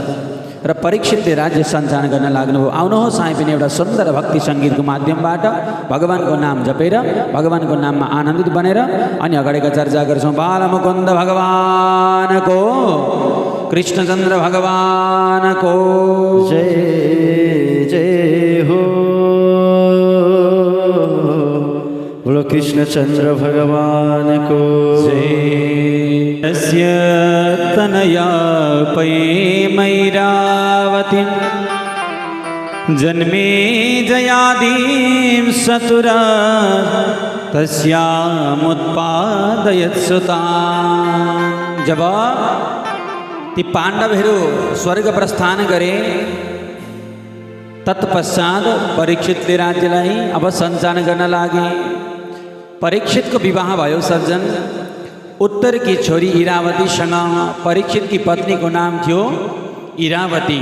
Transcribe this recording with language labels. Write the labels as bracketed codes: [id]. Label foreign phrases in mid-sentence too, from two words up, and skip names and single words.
[ne] र परीक्षितले राज्य सञ्चालन गर्न लाग्नुभयो। आउनुहोस् हामी पनि एउटा सुन्दर भक्ति सङ्गीतको माध्यमबाट भगवानको नाम जपेर भगवानको नाममा आनन्दित बनेर अनि अगाडिको चर्चा गर्छौँ। बालमुकुन्द भगवानको, कृष्णचन्द्र भगवानको जय जय हो। बोलो कृष्णचन्द्र भगवानको जय। [sa] तस्य तनया पैमैरावतीं जन्मे जयादीं सतुरा तस्यामुत्पादयत् सुतान्। [ne] जब ती पाण्डवहरू स्वर्ग प्रस्थान गरे तत्पश्चात परीक्षितले राज्यलाई अब सञ्चालन गर्न लागे। परीक्षितको विवाह भयो सज्जन। उत्तरकी छोरी इरावतीसँग परीक्षितकी पत्नीको नाम थियो इरावती।